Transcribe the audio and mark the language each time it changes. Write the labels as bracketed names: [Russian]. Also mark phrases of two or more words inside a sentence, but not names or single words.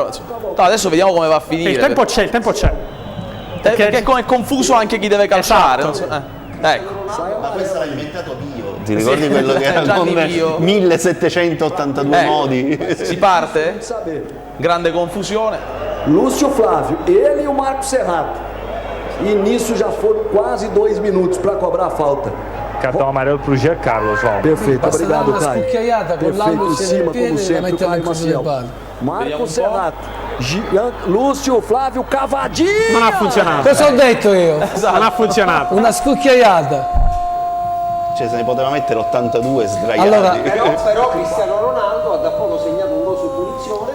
[Italian] No, adesso vediamo come va a finire. Il tempo c'è. Perché è confuso anche chi deve calciare. Esatto. Ecco. Ma questo l'ha inventato Dio. Ti ricordi quello che era con 1782 modi? Si parte? Grande confusione. [Portuguese] Lúcio Flávio, ele e o Marco Serrato. E nisso já foram quase 2 minutos para cobrar a falta. Cartão amarelo pro Giancarlo, João. Perfeito, [Italian] Basta [Portuguese] obrigado, [Italian] dar una [Portuguese] Caio. [Italian] scucchiaiata con [Portuguese] Perfeito, [Italian] l'albo [Portuguese] em cima, [Italian] piede [Portuguese] como [Italian] e la [Portuguese] sempre, [Italian] mette [Portuguese] o [Italian] nel [Portuguese] Caio [Italian] coso del [Portuguese] Maciel. [Italian] palo. [Portuguese] Marco Serrato, Lúcio Flávio Cavadinha. [Italian] Non ha funzionato. Cosa ho detto io? Non ha funzionato. Una scucchiaiata. Cioè se ne poteva mettere 82 sdraiati. Allora, però Cristiano Ronaldo ha da poco segnato un gol su punizione